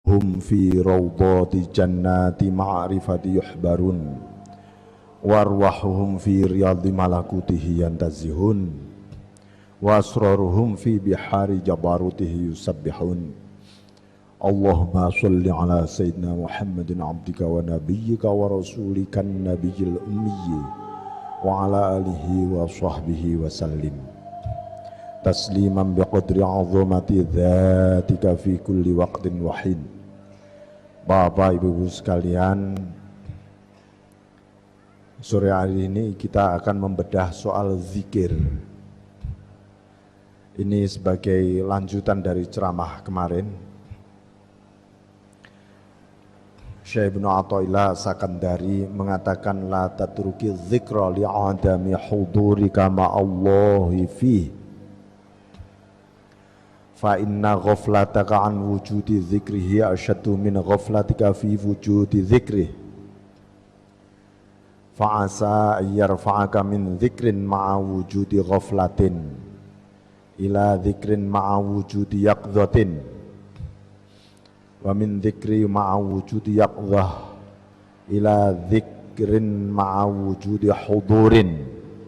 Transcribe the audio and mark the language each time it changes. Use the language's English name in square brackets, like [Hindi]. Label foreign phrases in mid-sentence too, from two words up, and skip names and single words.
[Arabic] هم في روضات جنات معرفته يحبرون وأرواحهم في رياض ملكوته يتنزهون وأسرارهم في بحار جبروته يسبحون. اللهم صل على سيدنا محمد عبدك ونبيك ورسولك النبي الأمي وعلى آله وصحبه وسلم تسليما بقدر عظمة ذاتك في كل وقت وحين. [Indonesian] Bapak Ibu sekalian, sore hari ini kita akan membedah soal zikir. Ini sebagai lanjutan dari ceramah kemarin. Syekh Ibnu Athaillah Sakandari mengatakan [Arabic] لا تترك الذكر لعدم حضورك مع الله فيه فإن غفلتك عن وجود ذكره أشد من غفلتك في وجود ذكره فعسى أن يرفعك من ذكر مع وجود غفلة إلى ذكر مع وجود يقظة ومن ذكر مع وجود يقظة إلى ذكر مع وجود حضور